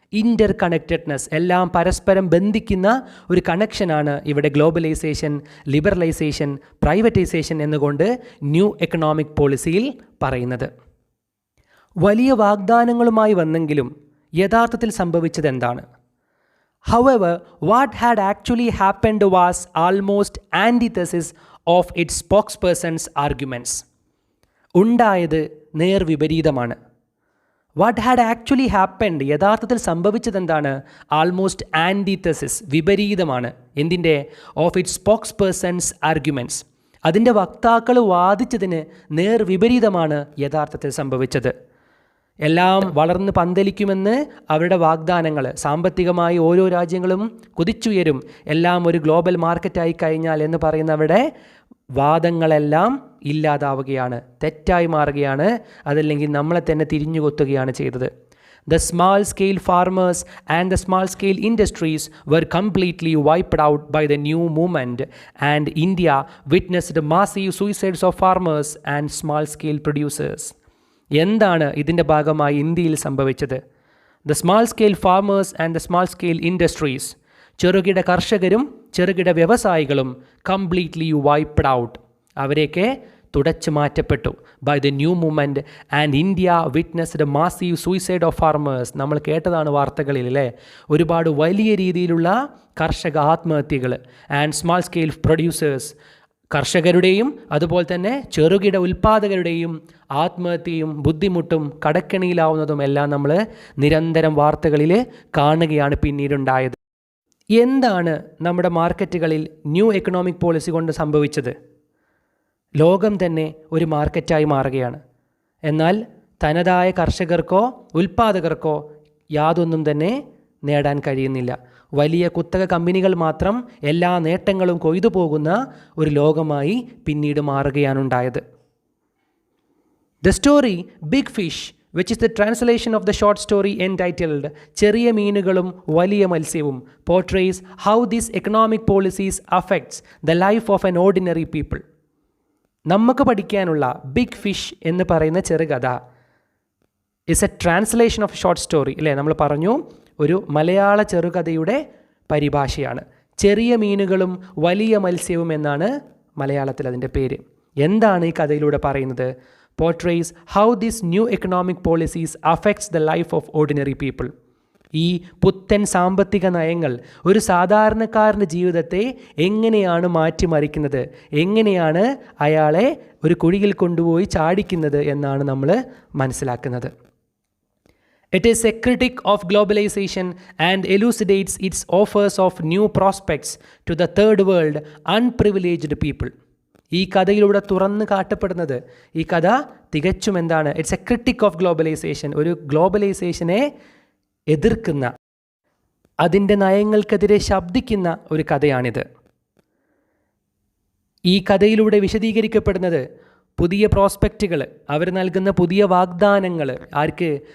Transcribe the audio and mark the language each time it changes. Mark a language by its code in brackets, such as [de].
[ml] ഇൻ്റർ connectedness, എല്ലാം പരസ്പരം ബന്ധിക്കുന്ന ഒരു കണക്ഷനാണ് ഇവിടെ ഗ്ലോബലൈസേഷൻ, ലിബറലൈസേഷൻ, പ്രൈവറ്റൈസേഷൻ എന്നുകൊണ്ട് ന്യൂ എക്കണോമിക് പോളിസിയിൽ പറയുന്നത്. വലിയ വാഗ്ദാനങ്ങളുമായി വന്നെങ്കിലും യഥാർത്ഥത്തിൽ സംഭവിച്ചത് എന്താണ്? [en] However, what had actually happened was almost antithesis of its spokesperson's arguments. [ml] ഉണ്ടായത് നേർവിപരീതമാണ്. [en] what had actually happened, [ml] യഥാർത്ഥത്തിൽ സംഭവിച്ചത് എന്താണ്? [en] almost antithesis, [ml] വിപരീതമാണ്. എന്തിൻ്റെ? [en] Of its spokespersons arguments. [ml] അതിൻ്റെ വക്താക്കൾ വാദിച്ചതിന് നേർവിപരീതമാണ് യഥാർത്ഥത്തിൽ സംഭവിച്ചത്. എല്ലാം വളർന്ന് പന്തലിക്കുമെന്ന് അവരുടെ വാഗ്ദാനങ്ങൾ, സാമ്പത്തികമായി ഓരോ രാജ്യങ്ങളും കുതിച്ചുയരും, എല്ലാം ഒരു ഗ്ലോബൽ മാർക്കറ്റായി കഴിഞ്ഞാൽ എന്ന് പറയുന്നവരുടെ വാദങ്ങളെല്ലാം ഇല്ലാതാവുകയാണ്, തെറ്റായി മാറുകയാണ്. അതല്ലെങ്കിൽ നമ്മളെ തന്നെ തിരിഞ്ഞുകൊത്തുകയാണ് ചെയ്തത്. [en] The small scale farmers and the small scale industries were completely wiped out by the new movement, and India witnessed massive suicides of farmers and small scale producers. [ml] എന്താണ് ഇതിൻ്റെ ഭാഗമായി ഇന്ത്യയിൽ സംഭവിച്ചത്? [en] the small scale farmers and the small scale industries, [ml] ചെറുകിട കർഷകരും ചെറുകിട വ്യവസായികളും [en] completely wiped out, [ml] അവരെയൊക്കെ തുടച്ചു മാറ്റപ്പെട്ടു. [en] By the new movement and India witnessed massive suicide of farmers. [ml] നമ്മൾ കേട്ടതാണ് വാർത്തകളിൽ അല്ലേ, ഒരുപാട് വലിയ രീതിയിലുള്ള കർഷക ആത്മഹത്യകൾ. [en] and small scale producers, [ml] കർഷകരുടെയും അതുപോലെ തന്നെ ചെറുകിട ഉൽപ്പാദകരുടെയും ആത്മഹത്യയും ബുദ്ധിമുട്ടും കടക്കെണിയിലാവുന്നതും എല്ലാം നമ്മൾ നിരന്തരം വാർത്തകളിൽ കാണുകയാണ് പിന്നീടുണ്ടായത്. എന്താണ് നമ്മുടെ മാർക്കറ്റുകളിൽ ന്യൂ എക്കണോമിക് പോളിസി കൊണ്ട് സംഭവിച്ചത്? ലോകം തന്നെ ഒരു മാർക്കറ്റായി മാറുകയാണ്. എന്നാൽ തനതായ കർഷകർക്കോ ഉൽപ്പാദകർക്കോ യാതൊന്നും തന്നെ നേടാൻ കഴിയുന്നില്ല. വലിയ കുത്തക കമ്പനികൾ മാത്രം എല്ലാ നേട്ടങ്ങളും കൊയ്തു പോകുന്ന ഒരു ലോകമായി പിന്നീട് മാറുകയാണുണ്ടായത്. [en] The story big fish, which is the translation of the short story entitled ചെറിയ മീനുകളും വലിയ മത്സ്യവും, portrays how these economic policies affects the life of an ordinary people. [ml] നമുക്ക് പഠിക്കാനുള്ള ബിഗ് ഫിഷ് എന്ന് പറയുന്ന ചെറുകഥ [en] is a translation of short story [ml] അല്ലേ. നമ്മൾ പറഞ്ഞു ഒരു മലയാള ചെറുകഥയുടെ പരിഭാഷയാണ്. ചെറിയ മീനുകളും വലിയ മത്സ്യവും എന്നാണ് മലയാളത്തിൽ അതിൻ്റെ പേര്. എന്താണ് ഈ കഥയിലൂടെ പറയുന്നത്? [en] Portrays how this new economic policies affects the life of ordinary people. [ml] ഈ പുത്തൻ സാമ്പത്തിക നയങ്ങൾ ഒരു സാധാരണക്കാരൻ്റെ ജീവിതത്തെ എങ്ങനെയാണ് മാറ്റിമറിക്കുന്നത്, എങ്ങനെയാണ് അയാളെ ഒരു കുഴിയിൽ കൊണ്ടുപോയി ചാടിക്കുന്നത് എന്നാണ് നമ്മൾ മനസ്സിലാക്കുന്നത്. [en] It is a critic of globalization and elucidates its offers of new prospects to the third world unprivileged people. [ml] ഈ കഥയിലൂടെ തുറന്നു കാട്ടപ്പെടുന്നത്, ഈ കഥ തികച്ചും എന്താണ്? [en] it's a critic of globalization, [ml] ഒരു ഗ്ലോബലൈസേഷനെ എതിർക്കുന്ന, അതിൻ്റെ നയങ്ങൾക്കെതിരെ ശബ്ദിക്കുന്ന ഒരു കഥയാണിത്. ഈ കഥയിലൂടെ വിശദീകരിക്കപ്പെടുന്നത് പുതിയ പ്രോസ്പെക്റ്റുകൾ, അവർ നൽകുന്ന പുതിയ വാഗ്ദാനങ്ങൾ. ആർക്ക്?